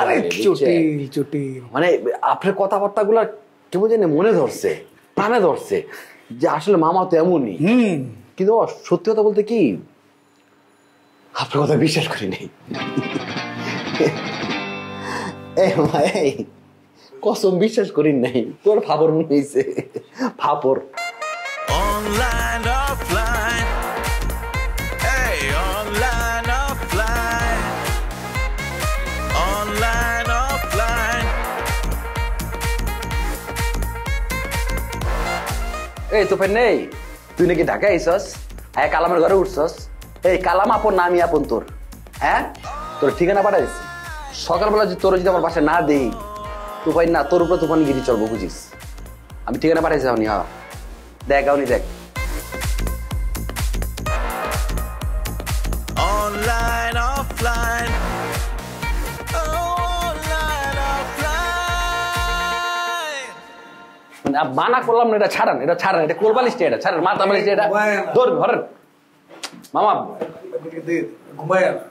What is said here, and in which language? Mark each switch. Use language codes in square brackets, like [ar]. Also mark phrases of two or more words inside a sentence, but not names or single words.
[bn] মানে আপনার কথাবার্তা গুলা কেমন জানি মনে ধরছে, প্রাণে ধরছে যে আসলে মামা তো এমনই। কিন্তু সত্যি কথা বলতে কি, আপনার কথা বিশ্বাস করি নাই। কসম বিশ্বাস করি নাই। তোর ফাপর মনে হয়েছে, ফাপর। [en] Online, offline. Hey, online, offline. Online, offline. [bn] এই তো ফের নেই, তুই নাকি ঢাকা আইসস, হ্যাঁ কালামের ঘরে উঠছস। এই কালাম আপন না আমি আপন তোর? হ্যাঁ তোর ঠিকানা পাঠাইছি। সকালবেলা যদি তোর যদি আমার বাসায় না দেই, তুফাই না তোর উপরে তুফানি গিরি চলবো, বুঝিস? আমি ঠিকানা পাঠাইছি। আপনি হ্যাঁ দেখ, আপনি দেখ। [en] Online, offline. Online, offline. [bn] মানা করলাম না, এটা ছাড়ান, এটা ছাড়ান, এটা কোলবালিশটা, এটা ছাড়ান, মাথা বালিশটা, এটা ধর ঘরের মামা ঘুমায়